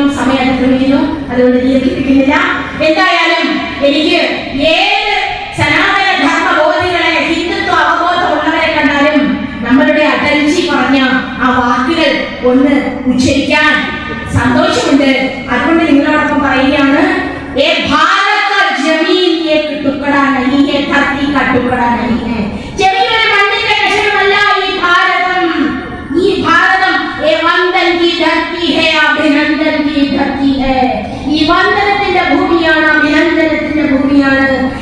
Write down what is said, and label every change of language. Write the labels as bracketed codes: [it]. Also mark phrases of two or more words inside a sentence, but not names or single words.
[ml] സമയം അതിക്രമിക്കുന്നു, അതുകൊണ്ട് ദീർഘിപ്പിക്കുന്നില്ല. എന്തായാലും എനിക്ക് ഏത് സനാതന ധർമ്മബോധികളെ, ഹിന്ദുത്വ അവബോധമുള്ളവരെ കണ്ടാലും നമ്മളുടെ അടൽജി പറഞ്ഞ ആ വാക്കുകൾ ഒന്ന് ഉച്ചരിക്കാൻ സന്തോഷമുണ്ട്. അതുകൊണ്ട് നിങ്ങളോടൊപ്പം പറയുകയാണ്, [hi] ए भारत का जमीन एक टुकड़ा नहीं है, धरती का टुकड़ा नहीं है. [ml] जमीन മണ്ണിന്റെ കഷണമല്ല ഈ ഭാരതം. ഈ ഭാരതം [hi] ए वंदन की धरती है, अभिनंदन की धरती है. [ml] ഈ വന്ദനത്തിന്റെ ഭൂമിയാണ്, അഭിനന്ദനത്തിന്റെ ഭൂമിയാണ്.